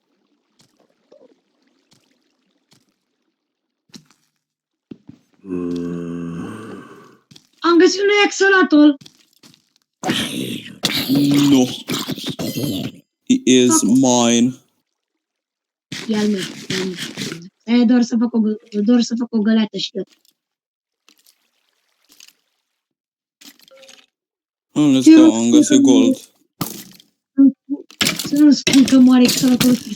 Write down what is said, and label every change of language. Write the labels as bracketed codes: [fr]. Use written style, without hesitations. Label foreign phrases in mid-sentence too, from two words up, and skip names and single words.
[ro] Am găsit un axolotl. [en] No. He is mine. [ro] E al meu. E doar să fac o găleată și tot. [en] Let's go, [ro] am găsit gold. Să nu spun că moare axolotlul fix.